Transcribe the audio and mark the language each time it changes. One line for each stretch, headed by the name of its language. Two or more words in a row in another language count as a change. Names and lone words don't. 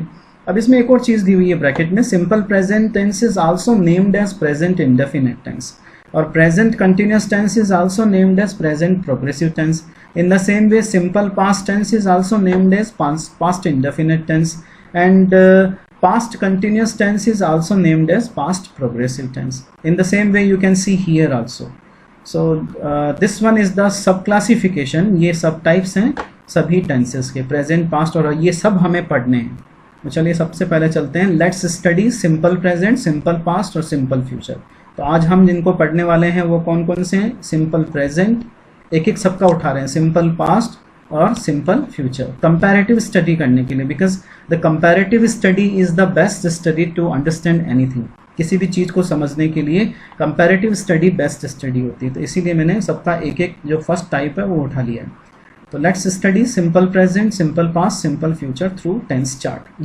Hindi: अब इसमें एक और चीज़ दी हुई है ब्रैकेट में,
English: simple present tense is also named as present indefinite tense और present continuous tense is also named as present progressive tense। in the same way simple past tense is also named as past indefinite tense and past continuous tense is also named as past progressive tense. In the same way you can see here also. So this one is the sub classification,
Hindi: ये सब types हैं सभी tenses के,
English: present, past
Hindi: और ये सब हमें पढ़ने हैं। तो चलिए सबसे पहले चलते हैं,
English: let's study simple present, simple past और simple future।
Hindi: तो आज हम जिनको पढ़ने वाले हैं वो कौन कौन से हैं,
English: simple present,
Hindi: एक एक सबका उठा रहे हैं,
English: simple past और simple future, comparative study
Hindi: करने के लिए,
English: because the comparative study is the best study to understand anything.
Hindi: किसी भी चीज़ को समझने के लिए
English: comparative study best study
Hindi: होती है। तो इसीलिए मैंने सबका एक एक जो
English: first type
Hindi: है वो उठा लिया है।
English: तो let's study simple present, simple past, simple future through tense chart.